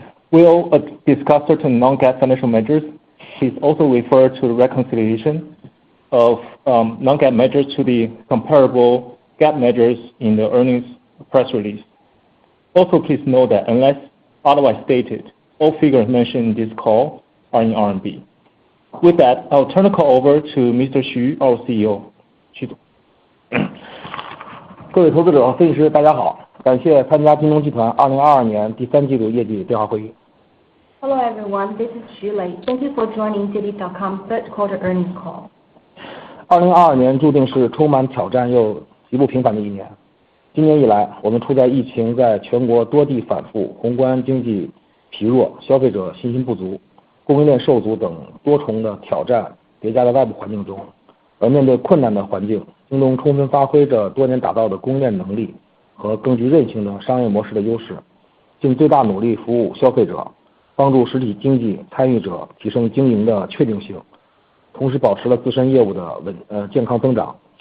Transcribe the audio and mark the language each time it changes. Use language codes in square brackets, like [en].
[en] We'll discuss certain non-GAAP financial measures. Please also refer to the reconciliation of non-GAAP measures to the comparable GAAP measures in the earnings press release. Also, please note that unless otherwise stated, all figures mentioned in this call are in RMB. With that, I'll turn the call over to Mr. Xu, our CEO. Xu. [zh] 各位投资者、分析师大家好，感谢参加京东集团2022年第三季度业绩电话会议。 [en] Hello everyone, this is Xu Lei. Thank you for joining JD.com third quarter earnings call. [zh] 2022年注定是充满挑战又极不平凡的一年。今年以来，我们处在疫情在全国多地反复、宏观经济疲弱、消费者信心不足、供应链受阻等多重的挑战叠加的外部环境中，而面对困难的环境，京东充分发挥着多年打造的供应链能力和更具韧性的商业模式的优势，尽最大努力服务消费者，帮助实体经济参与者提升经营的确定性，同时保持了自身业务的健康增长。